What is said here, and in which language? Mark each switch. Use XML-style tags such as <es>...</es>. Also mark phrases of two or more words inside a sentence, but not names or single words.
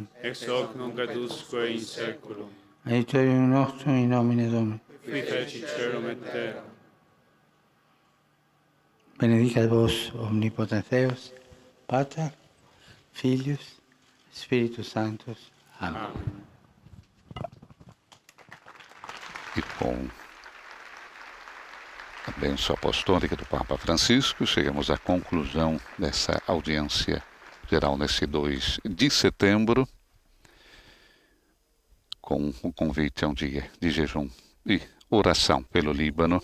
<la>ex hoc nunc et usque in saeculum, aiutorium nostrum in nomine Domini. qui fecit caelum et terra. Benedicat vos omnipotens Deus, Pater, Filius, Spiritus Sanctus.</la> <pt>Amém. E com a bênção apostólica do Papa Francisco, chegamos à conclusão dessa audiência geral nesse 2 de setembro, com o convite a um dia de jejum e oração pelo Líbano.</pt>